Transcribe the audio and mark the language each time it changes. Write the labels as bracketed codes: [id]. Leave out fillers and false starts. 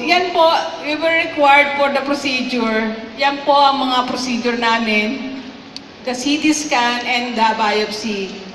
[tl] Yan po, [en] we were required for the procedure. [tl] Yan po ang mga procedure namin. [en] The CT scan and the biopsy.